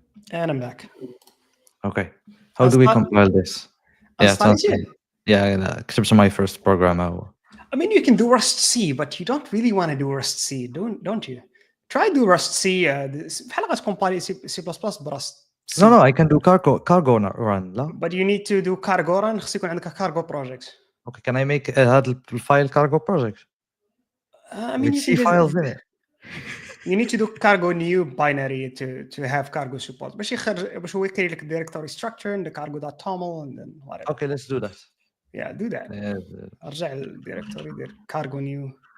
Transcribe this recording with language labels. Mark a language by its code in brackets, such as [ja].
[en] And I'm back. Okay. How do we compile this? Yeah, it sounds good. Yeah, except my first program. I mean, you can do Rust C, but you don't really want to do Rust C, don't you? Try do Rust C. [ar] بحال غتكومبايلي C++ برست C. [en] No, I can do cargo run. لا. But you need to do cargo run. [ar] خص يكون عندك cargo project. [en] Okay, can I make هذا الفايل cargo project? I mean, With you can files in it. You need to do cargo new binary to have cargo support. باش هو يكري لك directory structure and the cargo.toml and then whatever. Okay, let's do that. Yeah, do that. [ar] ارجع للديريكتوري دير cargo new.